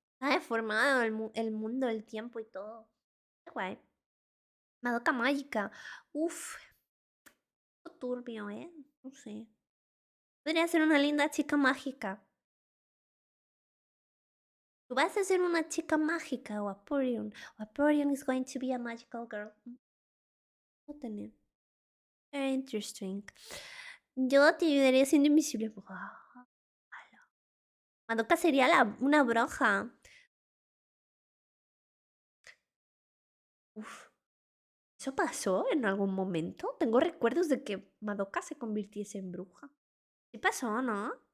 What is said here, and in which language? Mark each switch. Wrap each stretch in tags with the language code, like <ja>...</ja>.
<es>Ha deformado el mundo, el tiempo y todo. Qué guay. Madoka mágica. Uf, turbio, ¿eh? No sé. Podría ser una linda chica mágica. Tú vas a ser una chica mágica o Vaporeon.</es> <en>Vaporeon is going to be a magical girl.</en> <es>No tener.</es> <en>Very interesting.</en> <es>Yo te ayudaría siendo invisible. Buah, ala. Madoka sería una bruja. Uf, ¿eso pasó en algún momento? Tengo recuerdos de que Madoka se convirtiese en bruja. Sí pasó, ¿no?</es>